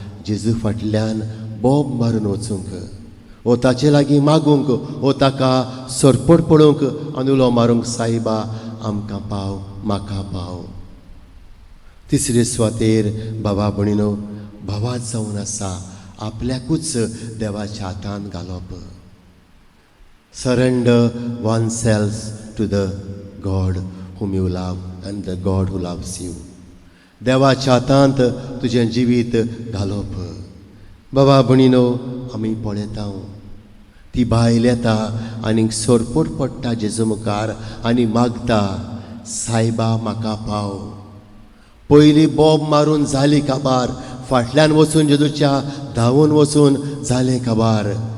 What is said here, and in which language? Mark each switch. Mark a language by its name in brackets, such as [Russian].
[Goan Konkani] जेजू फाटल्यान बोब मारून वचूंक, वो ताचे लागीं मागूंक, वो ताका सोरपट पडोवंक आनी उलो मारूंक, सायबा आमकां पाव, म्हाका पाव. तिसरे सुवातेर बाबा भणीनो, भावात जावन आसा आपल्याकूच देवाच्या हातांत घालप. [English] Surrender oneself to the God whom you love and the God who loves you. [Goan Konkani] देवाच्या हातांत तुजें जिवीत घालप. बाबा भणीनो, आमी पळयता ती बायल येता आनीक सोरपट पडटा जेजू मुखार आनी मागता, सायबा म्हाका पाव. पयलीं बोब मारून जाली काबार, फाटल्यान वचून जेजूच्या धांवून वचून जालें काबार.